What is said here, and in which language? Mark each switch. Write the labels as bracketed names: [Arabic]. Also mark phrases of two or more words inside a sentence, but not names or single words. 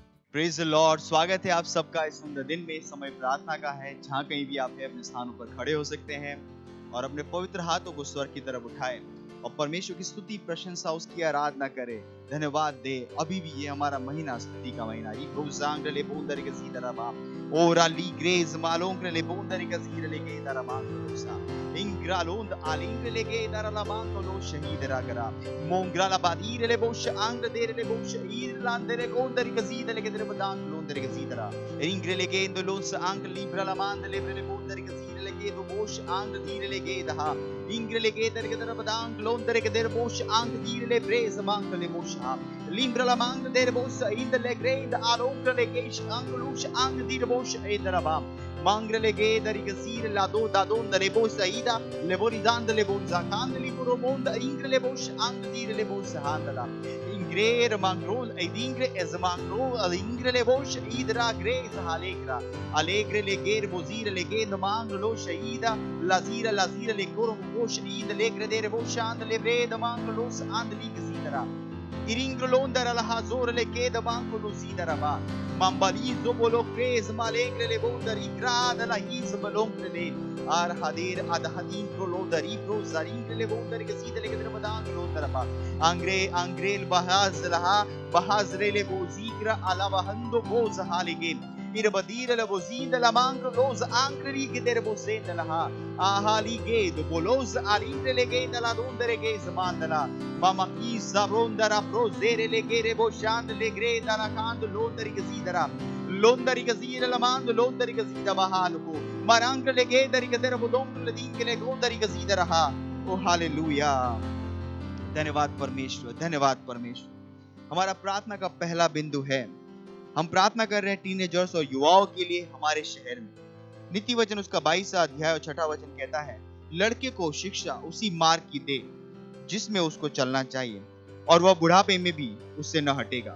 [English] Praise the Lord. [Hindi] स्वागत है आप सबका इस सुंदर दिन में। समय प्रार्थना का है। जहाँ कहीं भी आप अपने स्थानों पर खड़े हो सकते हैं और अपने पवित्र हाथों को स्वर्ग की तरफ उठाए और परमेश्वर की स्तुति, प्रशंसा, उसकी आराधना करे, धन्यवाद दे। अभी भी ये हमारा महीना स्तुति का महीना। ये गोजांगले बोंदर के सीधरबा ओरा ली ग्रेज मालोंगले बोंदर के सीधले के दरमा लोसा इंग्रालोंद आलिंगले के दरला बांगलो शहीद रागरा मोंग्राला बादीर ले बोश आंग देर ले बोश ईरलांदरे गोंदर के सीधले के दरबदांग लोंदर के सीधरा इंग्रले के इंदलोस आंग लिब्रला मांद लेब्रले बोंदर के सीधले के दो बोश आंग दीर ले के दहा इंग्रले के दर के दरबदांग लोंदर के दर बोश आंग दीर ले प्रेज मांग ले बोशा लिब्रला मांग देर बोश इंदले ग्रेद आलोंगले के आंग लूश आंग दीर बोश एदरबा Mangrele gedari gazir la do da donda le bosa ida le boridand le bonza can li romonda ingre le bosh ang dire le bosa handala ingre mangrol ed ingre ez mangro al ingre le bosh idra grez alegre alegre le ger bozir le gend manglo shaida lazira le korum bosh id le gredere bosh and le bred manglos and li gazira iringrolondara la hazor le keda manglo zidara ba Mambalizo bolo crez malegre le bondari grada la his balongre le ar hadir adhadin prolodari prozari le bondari ke sidele ke dramadan londara angrel bahaz laha bahazre le bozigra ala bahando boz halige irbadir le bozinda la mangro los angri ke der bozenda laha ahali ge do bolos alindre le ge la dondere ge zamandala mama isa rondara prozere le ge re boshand le gre dara kand londari ke sidara londari ke sidara la mand londari ke sidara bahaluko marang le ge dari ke der bodong le din ke le londari ke sidara ha ओ हालेलुया। धन्यवाद परमेश्वर, धन्यवाद परमेश्वर। हमारा प्रार्थना का पहला बिंदु है, हम प्रार्थना कर रहे हैं टीनेजर्स और युवाओं के लिए हमारे शहर में। नीति वचन उसका 22वां अध्याय और 6वां वचन कहता है, लड़के को शिक्षा उसी मार्ग की दे जिसमें उसको चलना चाहिए और वह बुढ़ापे में भी उससे न हटेगा।